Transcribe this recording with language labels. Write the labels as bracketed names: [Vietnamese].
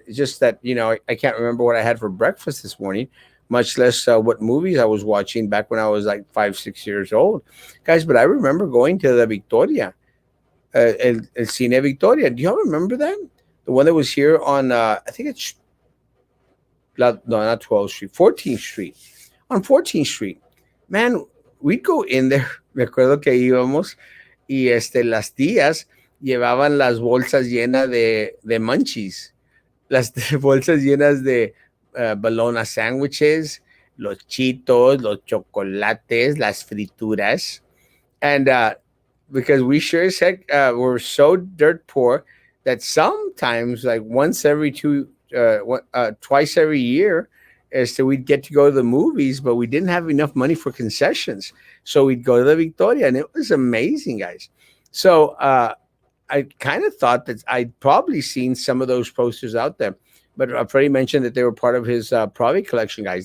[English] It's just that, I can't remember what I had for breakfast this morning, much less what movies I was watching back when I was like 5, 6 years old, guys. But I remember going to the Victoria, El Cine Victoria. Do y'all remember that? The one that was here on, I think it's no, not 12th Street, 14th Street. On 14th Street, man, we'd go in there. [Spanish] Me acuerdo que íbamos y las tías llevaban las bolsas llenas de munchies, las bolsas llenas de [English] bologna sandwiches, [Spanish] los chitos, los chocolates, las frituras. [English] And because we sure as heck were so dirt poor that sometimes, like once every twice every year, as to we'd get to go to the movies, but we didn't have enough money for concessions. So we'd go to the Victoria, and it was amazing, guys. So I kind of thought that I'd probably seen some of those posters out there, but Freddie mentioned that they were part of his private collection, guys.